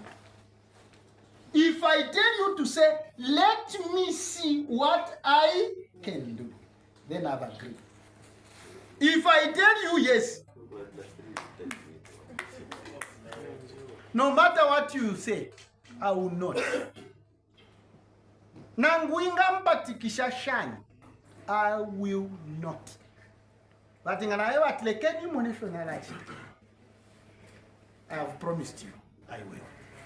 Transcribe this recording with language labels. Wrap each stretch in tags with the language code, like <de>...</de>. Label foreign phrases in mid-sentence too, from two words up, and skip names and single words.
<en>If I tell you to say, let me see what I can do, then I've agreed. If I tell you yes, no matter what you say, I will not.</en> <bem>Nanguinga mpatikisha shani,</bem> <en>I will not. But in I have promised you, I will.</en>